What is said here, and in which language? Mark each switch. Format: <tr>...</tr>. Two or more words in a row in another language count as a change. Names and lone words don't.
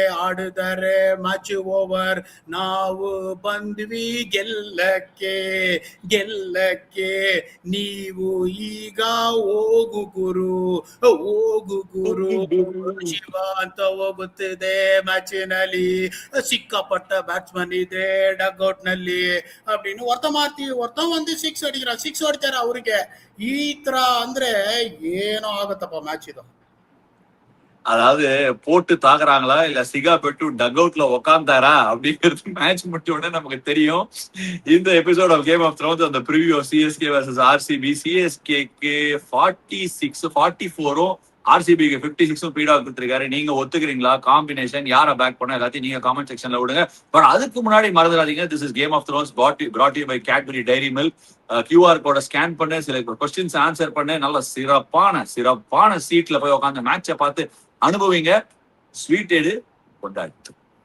<kn>ಆಡಿದರೆ</kn> <en>match over,</en> <kn>ನಾವು ಬಂದ್ವಿ ಗೆಲ್ಲಕ್ಕೆ ಗೆಲ್ಲಕ್ಕೆ, ನೀವು ಈಗ ಹೋಗು ಗುರು ಹೋಗು ಗುರು, ಶಿವ ಅಂತ ಹೋಗುತ್ತಿದೆ ಮ್ಯಾಚಿನಲ್ಲಿ, ಸಿಕ್ಕಾಪಟ್ಟ ಬ್ಯಾಟ್ಸ್ಮನ್ ಇದೆ ಡಕ್ಔಟ್ ನಲ್ಲಿ</kn> <ta>அப்படின்னு ஒருத்த வந்து 6 அடிக்கிறான்,</ta> <kn>6 ಹೊಡಿತಾರೆ ಅವ್ರಿಗೆ. ಈ ತರ ಅಂದ್ರೆ ಏನೋ ಆಗತ್ತಪ್ಪ ಮ್ಯಾಚ್ ಇದು.</kn> <ta>அதாவது போட்டு தாக்குறாங்களா இல்ல சிகா பெட்டு டக் அவுட்ல உக்காந்தாரா அப்படிங்கிறது மேட்ச் முடிச்ச உடனே நமக்கு தெரியும். இந்த</ta> <en>episode of</en> <ta>கேம் ஆஃப் த்ரோன்ஸ் அந்த</ta> <en>preview of</en> <ta>CSK vs RCB, CSKக்கு 44 RCBக்கு 56 பீடா கொடுத்திருக்காரு. நீங்க ஒத்துக்கிறீங்களா? காம்பினேஷன் யாரை பேக் பண்ண எல்லாத்தையும் நீங்க</ta> <en>comment section</en> <ta>விடுங்க. பட் அதுக்கு முன்னாடி மறந்துடாதீங்க,</ta> <en>this is</en> <ta>கேம் ஆஃப் த்ரோன்ஸ்</ta> <en>brought to you by</en> <ta>Cadbury Dairy Milk. QR கோட ஸ்கேன் பண்ணு, சில</ta> <en>questions answer</en> <ta>பண்ணு, நல்ல சிறப்பான சீட்ல போய் உட்காந்து மேட்சை பார்த்து அனுபவிங்க. ஸ்வீட் எடு கொண்டாடு.</ta>